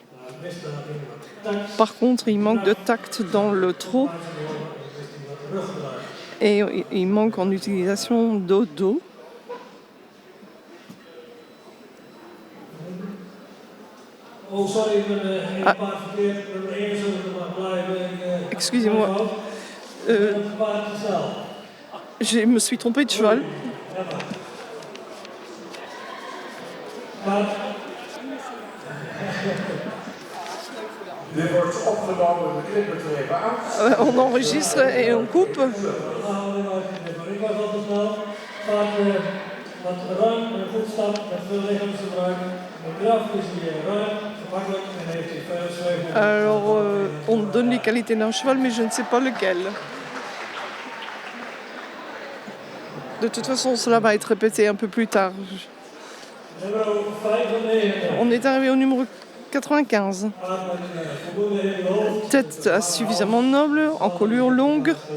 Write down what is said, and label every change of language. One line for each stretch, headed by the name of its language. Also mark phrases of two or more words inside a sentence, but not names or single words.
French: Par contre, il manque de tact dans le trot et il manque en utilisation dos-dos. Excusez-moi. Je me suis trompée de cheval.
Dutch: Dit wordt opgenomen, we knippen het er even uit.
French: On enregistre et on coupe.
Dutch: Ik was al te snel. Paard wat ruim en goed stapt met veel lichaamsgebruik. De draf is hier ruim, gemakkelijk en heeft hij veel zweefmoment.
French: Alors, on donne les qualités d'un cheval, mais je ne sais pas lequel. De toute façon, cela va être répété un peu plus tard.
Dutch: Nummer 95.
French: On est arrivé au numéro 95. Tête suffisamment noble, encolure longue.